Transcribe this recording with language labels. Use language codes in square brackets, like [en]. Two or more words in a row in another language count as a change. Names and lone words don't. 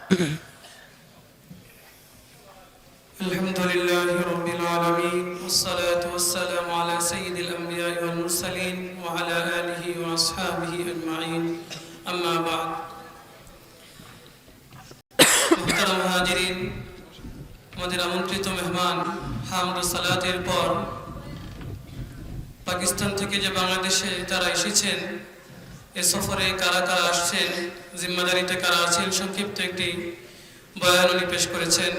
[ar] الحمدللہ رب العالمین والصلاة والسلام علی سید الانبیاء والمرسلین وعلی آلہ واصحابہ اجمعین. اما بعد، [bn] محترم হাজিরিন, আমাদের আমন্ত্রিত মেহমান হামদ ও সালাতের পর পাকিস্তান থেকে যে বাংলাদেশে তারা এসেছেন, এ সফরে কারা কারা আসছেন, জিম্মাদারিতে কারা আছেন, সংক্ষিপ্ত একটি বয়ান উনি পেশ করেছেন.